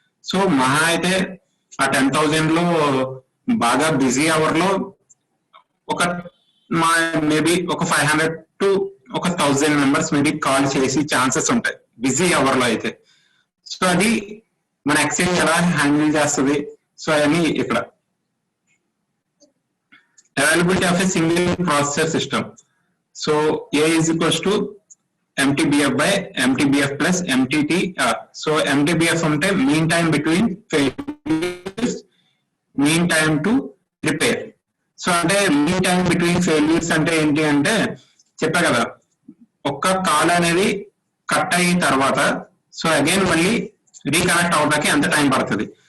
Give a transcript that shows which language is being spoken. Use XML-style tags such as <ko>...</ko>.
<te>So మహా అయితే ఆ 10,000 లో బాగా బిజీ అవర్ లో ఒక మేబీ ఒక 500 to 1,000 మెంబర్స్ మేబీ కాల్ చేసి ఛాన్సెస్ ఉంటాయి బిజీ అవర్ లో అయితే. సో అది మన ఎక్స్చేంజ్ ఎలా హ్యాండిల్ చేస్తుంది. సో అవన్నీ ఇక్కడ availability of a single processor system.</te> <en>So A is equals to MTBF by MTBF plus MTTR.</en> <te>So MTBF అంటే mean time between failures, mean time to repair. So అంటే mean time between failures అంటే ఏంటి అంటే చెప్పా కదా, ఒక్క call అనేది cut అయిన తర్వాత సో అగైన్ మళ్ళీ రీకనెక్ట్ అవడానికి ఎంత టైం పడుతుంది.</te>